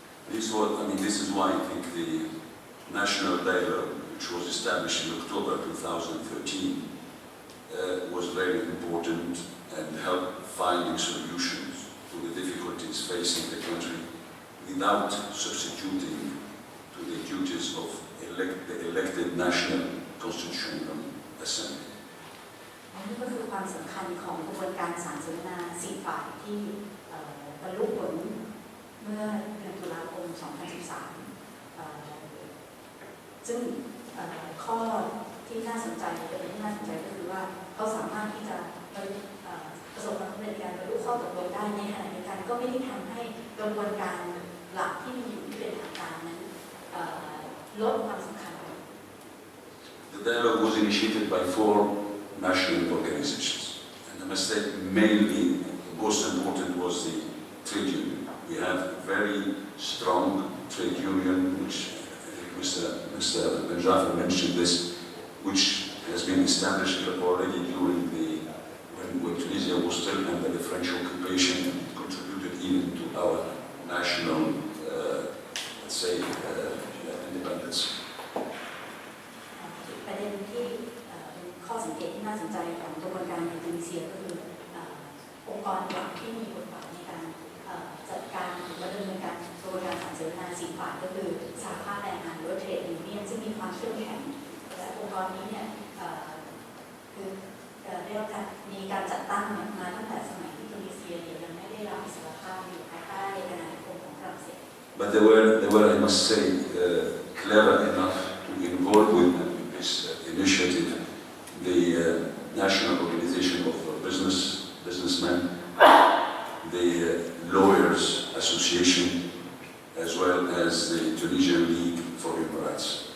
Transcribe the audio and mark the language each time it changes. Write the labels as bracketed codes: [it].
[en] This is why I think the national dialogue, which was established in October 2013, was very important and helped finding solutions to the difficulties facing the country without substituting to the duties of the elected National Constitutional Assembly. [th] นี่ก็คือความสำคัญของกระบวนการศาลเสวนา4ฝ่ายที่ป บรรลุผลเมื่อเดือนตุลาคม 2013 ซึ่งข้อที่น่าสนใจประเด็นที่น่าสนใจก็คือว่าเขาสามารถที่จะประสบความสำเร็จในการบรรลุข้อตกลงได้ในขณะเดียวกันก็ไม่ได้ทำให้กระบวนการหลักที่มีอยู่ที่เป็นทางการนั้นลดความสำคัญ [en] The dialogue was initiated by 4 national organizations, and I must say mainly the most important was the trade union. We have a very strong trade union, which Mr. Jafar mentioned this, which has been established already during when Tunisia was still under the French occupation, and it contributed even to our national, let's say, independence. [th] ประเด็นที่เป็นข้อสังเกตที่น่าสนใจของกระบวนการในตุนิเซียก็คือองค์กรหลักที่มีบทบาทในการจัดการหรือดำเนินการกระบวนการสารเสวนา4 ฝ่ายก็คือสหภาพแรงงานหรือว่าเทรดยูเนียนซึ่งมีความเข้มแข็งและองค์กรนี้เนี่ยคือได้รับการมีการจัดตั้งมาตั้งแต่สมัยที่ตุนิเซียยังไม่ได้รับอิสรภาพอยู่ภายใต้อาณานิคมของฝรั่งเศส [en] But they were, I must say, clever enough to involve with this initiative the National Organization of Businessmen, the Lawyers Association, as well as the Tunisian League for Human Rights.